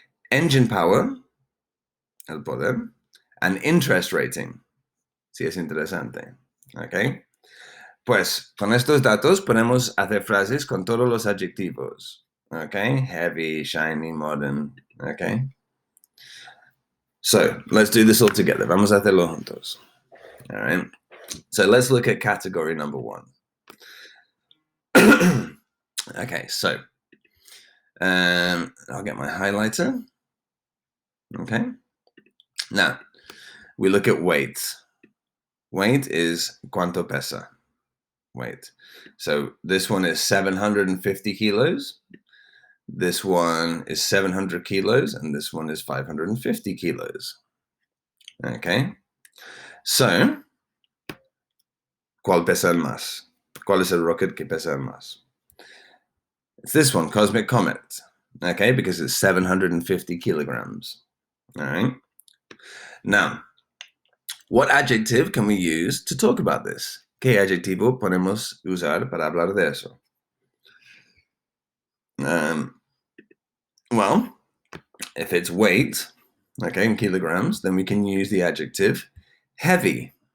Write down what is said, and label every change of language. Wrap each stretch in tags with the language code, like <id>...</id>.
<en>Engine power,</en> <es>el poder.</es> <en>And interest rating,</en> <es>si es interesante.</es> <en>¿Ok?</en> <es>Pues con estos datos podemos hacer frases con todos los adjetivos.</es> <en>¿Ok? Heavy, shiny, modern. ¿Ok? So, let's do this all together.</en> <es>Vamos a hacerlo juntos.</es> <en>All right? So, let's look at category number 1. Okay, so I'll get my highlighter. Okay. Now, we look at weight. Weight is</en> <es>cuánto pesa.</es> <en>Weight. So this one is 750 kilos. This one is 700 kilos. And this one is 550 kilos. Okay.</en> <es>So, ¿cuál pesa el más? ¿Cuál es el rocket que pesa el más?</es> <en>It's this one,</en> <es>Cosmic Comet.</es> <en>okay, because it's 750 kilograms. All right. Now, what adjective can we use to talk about this?</en> <es>¿Qué adjetivo podemos usar para hablar de eso?</es> <en>Well, if it's weight, okay, in kilograms, then we can use the adjective heavy.</en>